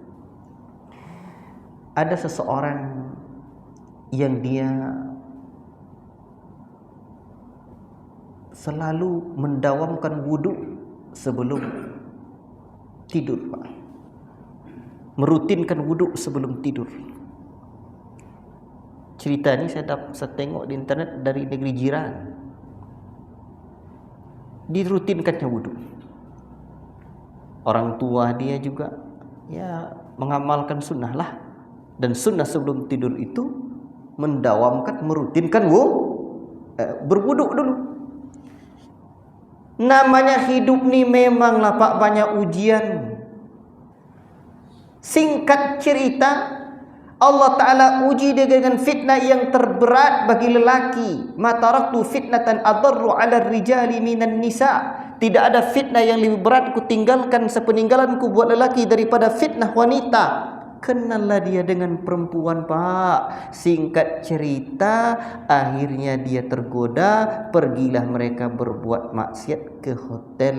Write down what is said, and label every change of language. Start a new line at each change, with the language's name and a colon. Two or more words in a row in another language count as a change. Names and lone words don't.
Indonesian: Ada seseorang yang dia selalu mendawamkan wudu sebelum tidur, Pak. Merutinkan wudu sebelum tidur. Cerita ni saya tengok di internet dari negeri jiran. Dirutinkannya wudu. Orang tua dia juga ya mengamalkan sunnah lah. Dan sunnah sebelum tidur itu mendawamkan, merutinkan berwudu dulu. Namanya hidup ni memanglah Pak banyak ujian. Singkat cerita, Allah Ta'ala uji dia dengan fitnah yang terberat bagi lelaki.
Arabic: ما تركت فتنة أضر على الرجال من النساء.
Indonesian: Tidak ada fitnah yang lebih berat ku tinggalkan sepeninggalanku buat lelaki daripada fitnah wanita. Kenallah dia dengan perempuan, Pak. Singkat cerita, akhirnya dia tergoda. Pergilah mereka berbuat maksiat ke hotel.